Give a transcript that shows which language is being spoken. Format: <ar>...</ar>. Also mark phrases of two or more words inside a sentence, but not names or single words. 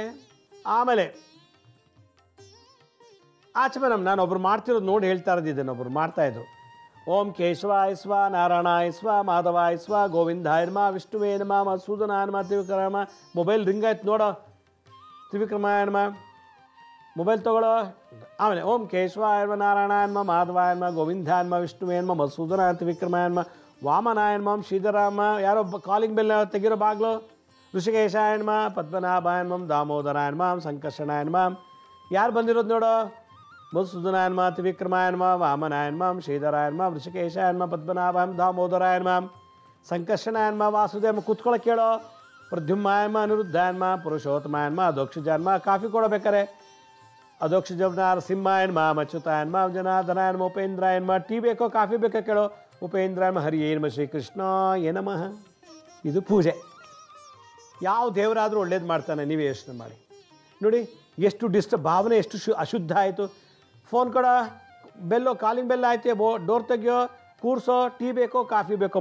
<kn>ಆಮೇಲೆ ಆಚೆ ನಾನು ಒಬ್ರು ಮಾಡ್ತಿರೋದು ನೋಡಿ ಹೇಳ್ತಾ ಇದ್ದಿದ್ದೇನೆ. ಒಬ್ರು ಮಾಡ್ತಾಯಿದ್ರು.</kn> <sa>ಓಂ ಕೇಶವಾಯ ಸ್ವ ನಾರಾಯಣಾಯ ಸ್ವ ಮಾಧವಾಯ ಸ್ವ ಗೋವಿಂದಾಯ ನಮ ವಿಷ್ಣುವೇ ನಮ ಮಧುಸೂದನಾಯ ನಮ ತ್ರಿವಿಕ್ರಮ.</sa> <kn>ಮೊಬೈಲ್ ರಿಂಗ್ ಆಯ್ತು ನೋಡೋ,</kn> <sa>ತ್ರಿವಿಕ್ರಮಾಯ ನಮ</sa> <kn>ಮೊಬೈಲ್ ತೊಗೊಳ್ಳೋ.</kn> <sa>ಆಮೇಲೆ ಓಂ ಕೇಶವಾಯ ನಮ ನಾರಾಯಣಾಯ ನಮ ಮಾಧವಾಯ ನಮ ಗೋವಿಂದಾಯ ನಮ ವಿಷ್ಣುವೇ ನಮ ಮಧುಸೂದನಾಯ ತ್ರಿವಿಕ್ರಮಾಯ ನಮ ವಾಮನಾಯ ನಮ ಶ್ರೀಧರಾಮ.</sa> <kn>ಯಾರೋ</kn> <en>calling bell</en> <kn>ತೆಗಿರೋ ಬಾಗ್ಲು.</kn> <sa>ಋಷಿಕೇಶಾಯ ನಮ ಪದ್ಮನಾಭಾಯ ನಮ ದಾಮೋದರಾಯ ನಮ ಸಂಕರ್ಷಣಾಯ ನಮ.</sa> <kn>ಯಾರು ಬಂದಿರೋದು ನೋಡೋ,</kn> <sa>ಮಧುಸೂದನಾಯ ನಮ ತ್ರಿವಿಕ್ರಮಾಯ ನಮ ವಾಮನಾಯ ನಮ ಶ್ರೀಧರಾಯ ನಮ ಋಷಿಕೇಶಾಯ ನಮ ಪದ್ಮನಾಭಾಯ ನಮ ದಾಮೋದರಾಯ ನಮ ಸಂಕರ್ಷಣಾಯ ನಮ ವಾಸುದೇವ.</sa> <kn>ಕೂತ್ಕೊಳ್ಳೋ ಕೇಳೋ.</kn> <sa>ಪ್ರದ್ಯುಮ್ನಾಯ ನಮ ಅನಿರುದ್ಧಾಯ ನಮ ಪುರುಷೋತ್ತಮಾಯ ನಮ ಅಧೋಕ್ಷಜಾಯ ನಮ.</sa> <kn>ಕಾಫಿ ಕೊಡಬೇಕಾರೆ</kn> <sa>ಅಧೋಕ್ಷಜ ನರಸಿಂಹಾಯ ನಮ ಅಚ್ಯುತಾಯ ನಮ ಜನಾರ್ದನಾಯ ನಮ ಉಪೇಂದ್ರಾಯ ನಮ.</sa> <kn>ಟೀ ಬೇಕೋ ಕಾಫಿ ಬೇಕೋ ಕೇಳೋ.</kn> <sa>ಉಪೇಂದ್ರಾಯ ನಮ ಹರಿಯೇ ನಮ ಶ್ರೀಕೃಷ್ಣಾಯ ನಮಃ.</sa> <kn>ಇದು ಪೂಜೆ. ಯಾವ ದೇವರಾದರೂ ಒಳ್ಳೇದು ಮಾಡ್ತಾನೆ, ನೀವೇ ಯೋಚನೆ ಮಾಡಿ ನೋಡಿ. ಎಷ್ಟು ಭಾವನೆ ಎಷ್ಟು ಅಶುದ್ಧ ಆಯಿತು. ಫೋನ್ ಕೊಡ, ಬೆಲ್ಲೋ,</kn> <en>calling bell</en> <kn>ಆಯ್ತು, ಡೋರ್ ತೆಗಿಯೋ, ಕೂರ್ಸೋ, ಟೀ ಬೇಕೋ ಕಾಫಿ ಬೇಕೋ.</kn>